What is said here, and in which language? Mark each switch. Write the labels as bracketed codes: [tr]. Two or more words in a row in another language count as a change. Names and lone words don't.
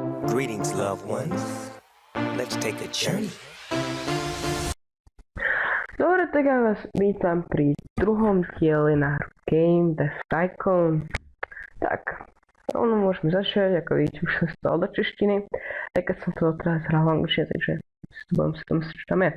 [en] Greetings, loved ones. Let's take a journey. [sk] Dobre, tak ja vás vítam pri druhom diele na hru Game Death Tycoon. Tak, rovno môžeme začať, ako vidíte, už som stal do češtiny. Tak keď som to teraz hral v angličtine, takže budem si tom čo tam je.